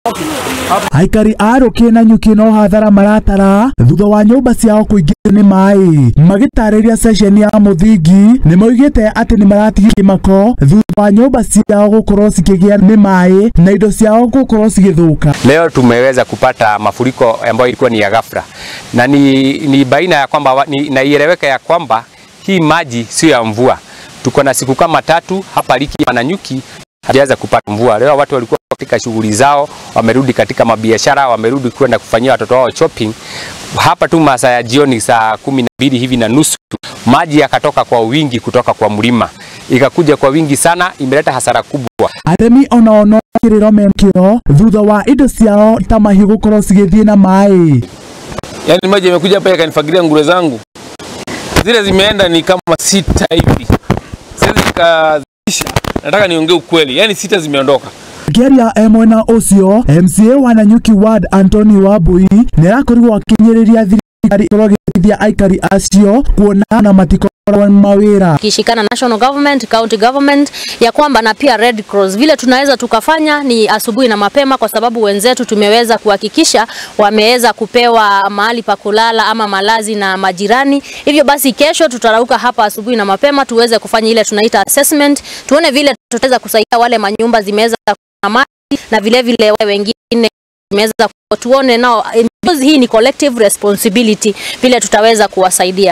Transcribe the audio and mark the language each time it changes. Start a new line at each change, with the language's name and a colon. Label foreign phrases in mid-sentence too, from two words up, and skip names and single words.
Kikuyu: Aikari a Ruki na Nyuki no hathara maratara thutha wa nyumba ciao kuingĩrio nĩ maĩ. Magĩtarĩria session ya mũthingi nĩ moigĩte atĩ nĩ maratigia kĩmako thutha wa nyumba ciao gũkorwo cikĩgĩa nĩ maĩ na indo ciao gũkorwo cigĩthũka.
Swahili: Leo tumeweza kupata mafuriko ambayo ilikuwa ni ya ghafla na ni baina ya kwamba na ieleweke ya kwamba hii maji sio ya mvua. Tuko na siku kama 3 hapa Liki na Nyuki hajaweza kupata mvua. Leo watu walikuwa katika shughuli zao, wamerudi katika mabiashara, wamerudi kwenda kufanyia watoto wao shopping. Hapa tu masaa ya jioni saa 12 hivi na nusu maji yakatoka kwa wingi kutoka kwa mlima. Ikakuja kwa wingi sana, imeleta hasara kubwa.
Kikuyu: Aremi ono kiriro menkio thutha wa indo ciao ta mahiũ gũkorwo cigĩthiĩ na maĩ.
Swahili: Yaani maji yamekuja hapa yakanifagilia ngure zangu. Zile zimeenda ni kama 6 hivi. Sasa nikazisha. Nataka niongee ukweli. Yaani 6 zimeondoka.
Kikuyu: Geria mwena ucio MCA wa Nanyuki Ward Anthony Wambui nĩarakorirwo akĩnyĩrĩria thirikari kũrogithia aikari acio kuona na matikorawa mawĩra
Swahili: kishikana
English: national government, county government
Swahili: ya kwamba na pia Red Cross vile tunaweza tukafanya ni asubuhi na mapema, kwa sababu wenzetu tumeweza kuhakikisha wameweza kupewa mahali pa kulala ama malazi na majirani. Hivyo basi kesho tutarauka hapa asubuhi na mapema tuweze kufanya ile tunaita assessment, tuone vile tutaweza kusaidia wale manyumba zimeweza na maji na vile vile wengine tumeweza tuone nao hii ni
English: collective responsibility
Swahili: vile tutaweza kuwasaidia.